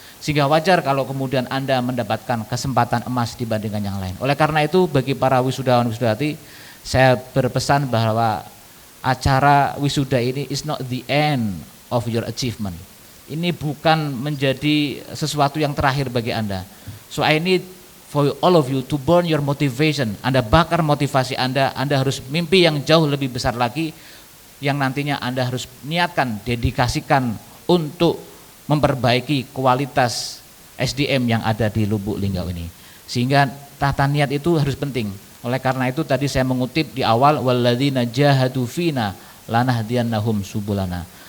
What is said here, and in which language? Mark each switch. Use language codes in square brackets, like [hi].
[id] Sehingga wajar kalau kemudian Anda mendapatkan kesempatan emas dibandingkan yang lain. Oleh karena itu, bagi para wisudawan wisudawati, saya berpesan bahwa acara wisuda ini [en] is not the end of your achievement. [id] Ini bukan menjadi sesuatu yang terakhir bagi Anda. [en] So I need for all of you to burn your motivation. [id] Anda bakar motivasi Anda harus mimpi yang jauh lebih besar lagi, yang nantinya Anda harus niatkan, dedikasikan untuk memperbaiki kualitas SDM yang ada di Lubuk Linggau ini. Sehingga tata niat itu harus penting. Oleh karena itu tadi saya mengutip di awal, [ar] walladzina jahadu fina lanahdiyannahum subulana.